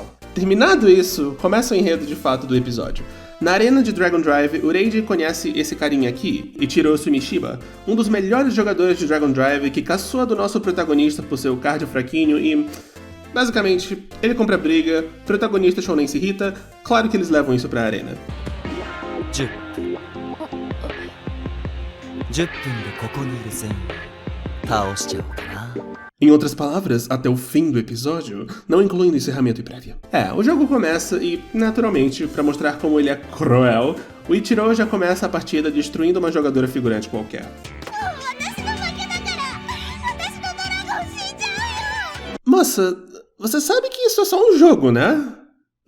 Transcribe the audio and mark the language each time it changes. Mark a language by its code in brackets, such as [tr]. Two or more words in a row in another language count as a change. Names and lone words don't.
[pt] Terminado isso, começa o enredo de fato do episódio. Na arena de Dragon Drive, o Reiji conhece esse carinha aqui, Ichiro Sumishiba, um dos melhores jogadores de Dragon Drive que caçoa do nosso protagonista por seu cardio fraquinho e... basicamente, ele compra briga, protagonista shounen se irrita, claro que eles levam isso pra arena. [ja] 10 分でここにいる全員倒しちゃおうかな。 [pt] Em outras palavras, até o fim do episódio, não incluindo encerramento e prévia. O jogo começa e, naturalmente, para mostrar como ele é cruel, o Ichiro já começa a partida destruindo uma jogadora figurante qualquer. Moça, você sabe que isso é só um jogo, né?